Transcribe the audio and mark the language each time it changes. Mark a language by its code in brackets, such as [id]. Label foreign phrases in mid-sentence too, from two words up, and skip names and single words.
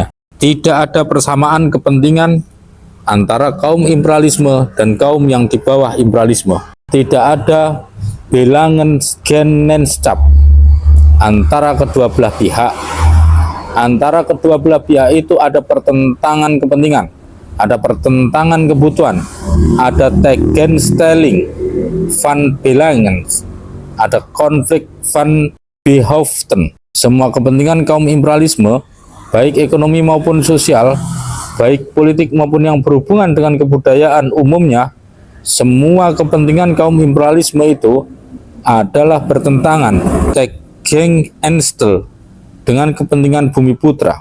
[id] Tidak ada persamaan kepentingan antara kaum imperialisme dan kaum yang di bawah imperialisme. Tidak ada Belangenschap antara kedua belah pihak. Antara kedua belah pihak itu ada pertentangan kepentingan, ada pertentangan kebutuhan, ada [nl] tegenstelling van belangen, [id] ada konflik [nl] van behoeften. [id] Semua kepentingan kaum imperialisme, baik ekonomi maupun sosial, baik politik maupun yang berhubungan dengan kebudayaan umumnya, semua kepentingan kaum imperialisme itu adalah bertentangan, tegenstelling, dengan kepentingan bumi putra.